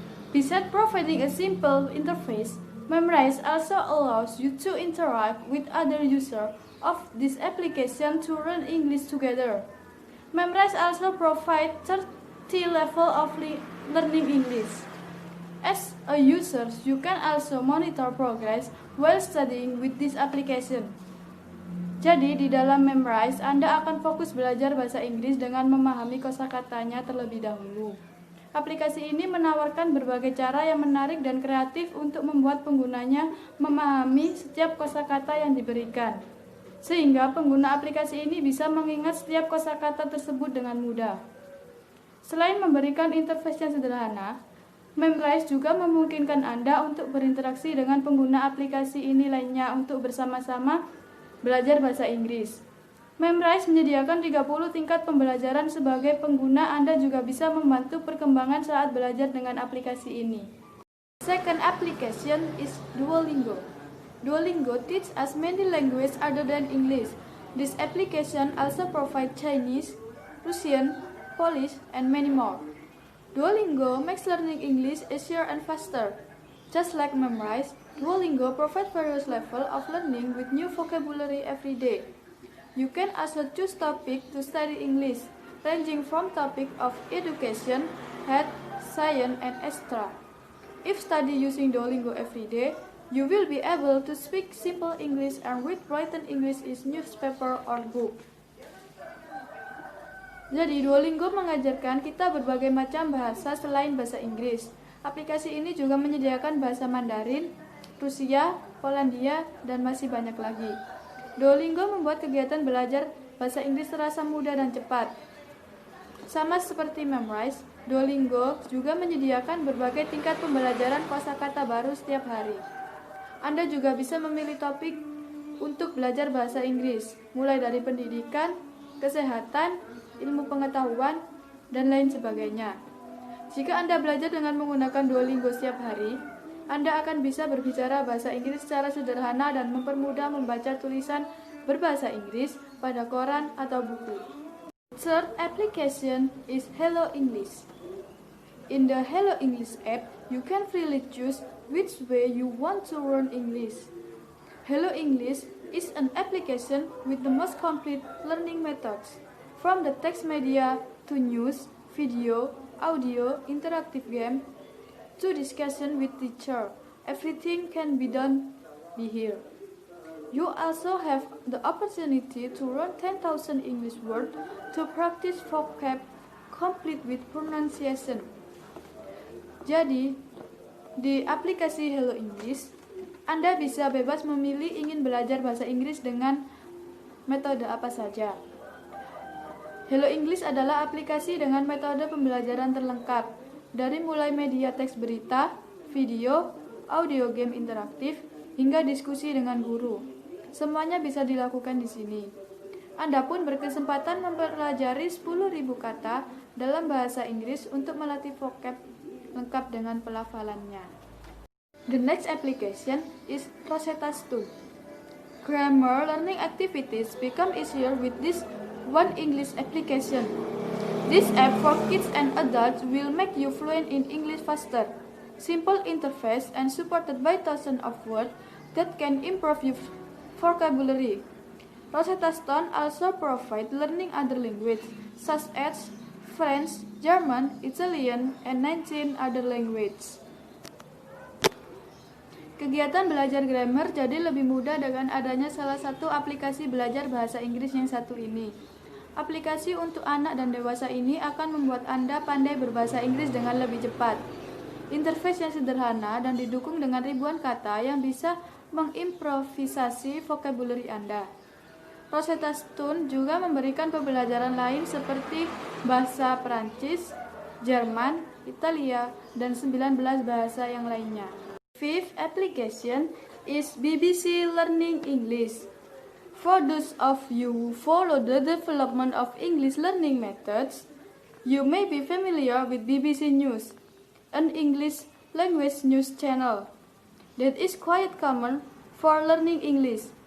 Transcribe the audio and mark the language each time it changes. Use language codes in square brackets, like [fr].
[en] Besides providing a simple interface, Memrise also allows you to interact with other users of this application to learn English together. Memrise also provides 30 levels of learning English. As a user, you can also monitor progress while studying with this application. [id] Jadi, di dalam Memrise, Anda akan fokus belajar bahasa Inggris dengan memahami kosakatanya terlebih dahulu. Aplikasi ini menawarkan berbagai cara yang menarik dan kreatif untuk membuat penggunanya memahami setiap kosakata yang diberikan, sehingga pengguna aplikasi ini bisa mengingat setiap kosakata tersebut dengan mudah. Selain memberikan interface yang sederhana, Memrise juga memungkinkan Anda untuk berinteraksi dengan pengguna aplikasi ini lainnya untuk bersama-sama belajar bahasa Inggris. Memrise menyediakan 30 tingkat pembelajaran sebagai pengguna. Anda juga bisa membantu perkembangan saat belajar dengan aplikasi ini. [en] Second application is Duolingo. Duolingo teaches us many languages other than English. This application also provides Chinese, Russian, Polish, and many more. Duolingo makes learning English easier and faster. Just like Memrise, Duolingo provides various levels of learning with new vocabulary every day. You can also choose topic to study English, ranging from topic of education, health, science, and extra. If study using Duolingo every day, you will be able to speak simple English and read written English in newspaper or book. [id] Jadi, Duolingo mengajarkan kita berbagai macam bahasa selain bahasa Inggris. Aplikasi ini juga menyediakan bahasa Mandarin, Rusia, Polandia, dan masih banyak lagi. Duolingo membuat kegiatan belajar bahasa Inggris terasa mudah dan cepat. Sama seperti Memrise, Duolingo juga menyediakan berbagai tingkat pembelajaran kosakata baru setiap hari. Anda juga bisa memilih topik untuk belajar bahasa Inggris, mulai dari pendidikan, kesehatan, ilmu pengetahuan, dan lain sebagainya. Jika Anda belajar dengan menggunakan Duolingo setiap hari, Anda akan bisa berbicara bahasa Inggris secara sederhana dan mempermudah membaca tulisan berbahasa Inggris pada koran atau buku. [en] Third application is Hello English. In the Hello English app, you can freely choose which way you want to learn English. Hello English is an application with the most complete learning methods, from the text media to news, video, audio, interactive game, to discussion with teacher. Everything can be done here. You also have the opportunity to learn 10,000 English words to practice vocab complete with pronunciation. [id] Jadi, di aplikasi Hello English, Anda bisa bebas memilih ingin belajar bahasa Inggris dengan metode apa saja. Hello English adalah aplikasi dengan metode pembelajaran terlengkap, dari mulai media teks berita, video, audio game interaktif, hingga diskusi dengan guru. Semuanya bisa dilakukan di sini. Anda pun berkesempatan mempelajari 10.000 kata dalam bahasa Inggris untuk melatih vocab lengkap dengan pelafalannya. [en] The next application is Rosetta Stone. Grammar learning activities become easier with this one English application. This app for kids and adults will make you fluent in English faster. Simple interface and supported by thousands of words that can improve your vocabulary. Rosetta Stone also provides learning other languages such as French, German, Italian, and 19 other languages. [id] Kegiatan belajar grammar jadi lebih mudah dengan adanya salah satu aplikasi belajar bahasa Inggris yang satu ini. Aplikasi untuk anak dan dewasa ini akan membuat Anda pandai berbahasa Inggris dengan lebih cepat. Interface yang sederhana dan didukung dengan ribuan kata yang bisa mengimprovisasi vocabulary Anda. Rosetta Stone juga memberikan pembelajaran lain seperti bahasa Perancis, Jerman, Italia, dan 19 bahasa yang lainnya. [en] Fifth application is BBC Learning English. For those of you who follow the development of English learning methods, you may be familiar with BBC News, an English language news channel that is quite common for learning English.